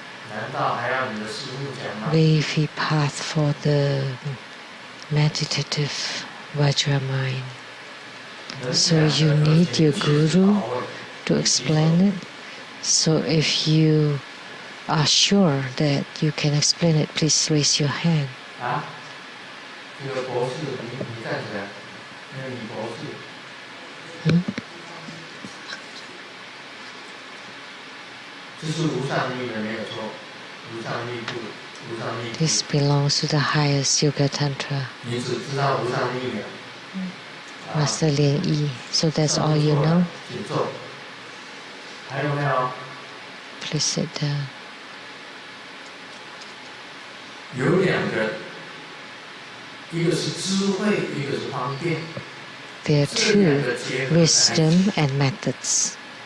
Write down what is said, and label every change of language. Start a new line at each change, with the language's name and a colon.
Chinese: 难道还要你的师父讲吗
English: wavy path for the meditative Vajra mind. So you need your guru to explain it. So if you are sure that you can explain it, please raise your hand.
Chinese: 啊？这个博士，你站起来，那个李博士。这是无上密的，没有错。无上密部，无上密。
English: This belongs to the highest Yoga Tantra.
Chinese: 你只知道无上密了。
English: Master Lian Yi. So that's all you know?
Chinese: 请坐。还有没有？
English: Please sit down.
Chinese: 有两个。一个是智慧，一个是方便。
English: There are 2, wisdom and methods.